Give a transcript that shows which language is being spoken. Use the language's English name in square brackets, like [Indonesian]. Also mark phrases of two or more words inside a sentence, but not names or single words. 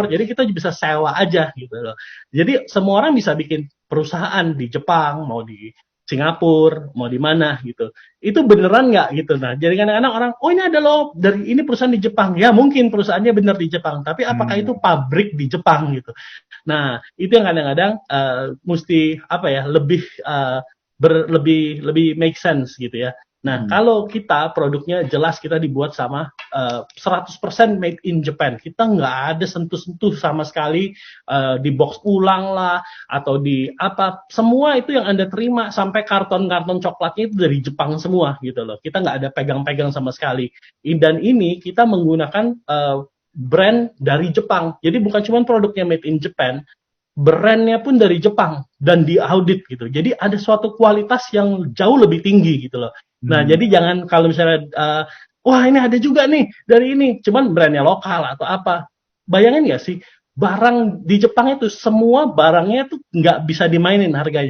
[Indonesian] Jadi kita bisa sewa aja gitu loh. Jadi semua orang bisa bikin perusahaan di Jepang, mau di Singapura, mau di mana gitu. Itu beneran nggak gitu. Nah, jadi kadang-kadang orang, oh ini ada loh, dari ini perusahaan di Jepang. Ya mungkin perusahaannya bener di Jepang, tapi apakah itu pabrik di Jepang gitu. Nah, itu yang kadang-kadang mesti apa ya, lebih [English] make sense [Indonesian] gitu ya. Nah, kalau kita produknya jelas kita dibuat sama 100% [English] made in Japan. [Indonesian] Kita nggak ada sentuh-sentuh sama sekali di box ulang lah atau di apa. Semua itu yang Anda terima sampai karton-karton coklatnya itu dari Jepang semua gitu loh. Kita nggak ada pegang-pegang sama sekali. Dan ini kita menggunakan brand dari Jepang. Jadi bukan cuma produknya [English] made in Japan, [Indonesian] brandnya pun dari Jepang dan diaudit gitu. Jadi ada suatu kualitas yang jauh lebih tinggi gitu loh. Nah, jadi jangan kalau misalnya wah ini ada juga nih dari ini, cuman brandnya lokal atau apa. Bayangin nggak sih, barang di Jepang itu semua barangnya tuh nggak bisa dimainin harganya.